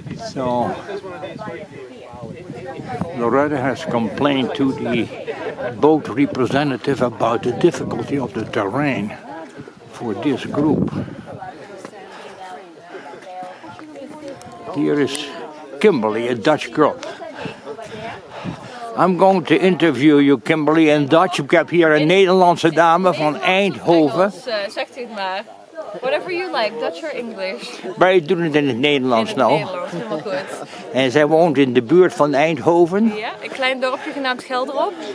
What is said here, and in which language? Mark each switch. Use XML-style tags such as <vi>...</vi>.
<en>So Loretta has complained to the boat representative about the difficulty of the terrain for this group. Here is Kimberly, a Dutch girl. I'm going to interview you, Kimberly, in Dutch.</en> <nl>Ik heb hier een Nederlandse dame van Eindhoven. Zegt u het maar.</nl> <en>Whatever you like, Dutch or English.</en> <nl>Wij doen het in het Nederlands nou. Nederlands, helemaal goed. En zij woont in de buurt van Eindhoven. Ja, een klein dorpje genaamd Gelderop.</nl>